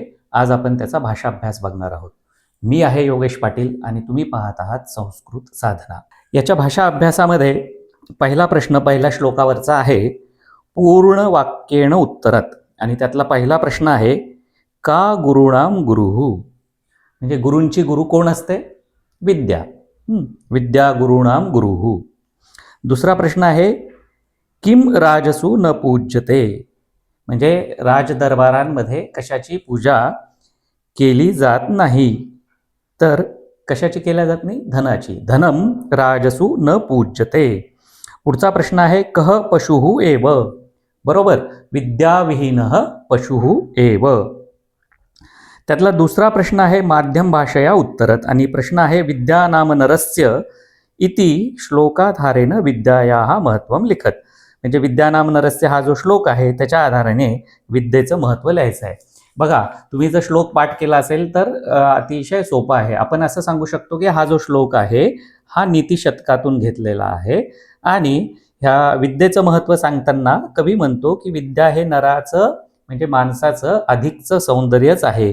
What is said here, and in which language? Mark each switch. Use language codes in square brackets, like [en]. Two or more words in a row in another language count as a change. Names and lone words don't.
[mr] आज आपण त्याचा भाषाभ्यास बघणार आहोत. मी आहे योगेश पाटील आणि तुम्ही पाहत आहात संस्कृत साधना. याच्या भाषा अभ्यासामध्ये पहिला प्रश्न पहिल्या श्लोकावरचा आहे, [sa] पूर्ण वाक्येण उत्तरत. [mr] आणि त्यातला पहिला प्रश्न आहे, [sa] का गुरुणाम गुरुः. [mr] म्हणजे गुरूंची गुरु कोण असते? [sa] विद्या. विद्या गुरुणाम गुरुः. [mr] दुसरा प्रश्न आहे, [sa] किम राजसु न पूज्यते. [mr] म्हणजे राजदरबारांमध्ये कशाची पूजा केली जात नाही. तर कशाची केल्या जात नाही? धनाची. [sa] धनम राजसु न पूज्यते. [mr] पुढचा प्रश्न आहे, [sa] कह पशुः एव. बरोबर, विद्याविहीनः पशुः एव. [mr] त्यातला दुसरा प्रश्न आहे, [sa] माध्यम भाषया उत्तरत. [mr] आणि प्रश्न आहे, [sa] विद्या नाम नरस्य इति श्लोकाधारेण विद्यायाः महत्त्वं लिखत. [mr] म्हणजे [sa] विद्या नाम नरस्य [mr] हा जो श्लोक आहे त्याच्या आधाराने विद्येचं महत्त्व लिहायचं आहे. बघा, तुम्ही जर श्लोक पाठ केला असेल तर अतिशय सोपा आहे. आपण असं सांगू शकतो की हा जो श्लोक आहे हा नीतिशतकातून घेतलेला आहे. आणि ह्या विद्येचं महत्त्व सांगताना कवी म्हणतो की विद्या हे नराचं म्हणजे माणसाचं अधिकचं सौंदर्यच आहे.